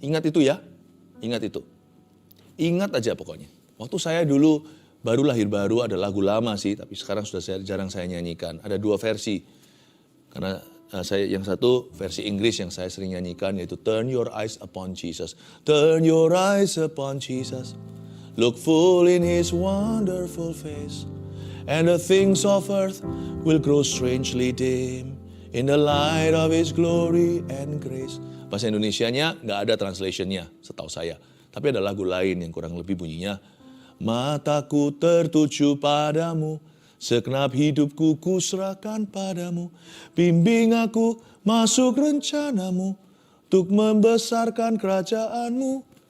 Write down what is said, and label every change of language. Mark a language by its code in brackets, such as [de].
[id] Ingat itu ya, ingat itu. Ingat aja pokoknya. Waktu saya dulu baru lahir baru, ada lagu lama sih, tapi sekarang sudah jarang saya nyanyikan. Ada 2 versi. Karena yang satu versi Inggris yang saya sering nyanyikan yaitu [en] Turn your eyes upon Jesus. Turn your eyes upon Jesus. Look full in his wonderful face. And the things of earth will grow strangely dim in the light of his glory and grace. [id] Bahasa Indonesianya nggak ada translationnya setahu saya. Tapi ada lagu lain yang kurang lebih bunyinya, mataku tertuju padamu, segenap hidupku kuserahkan padamu. Bimbing aku masuk rencanamu, untuk membesarkan kerajaanmu.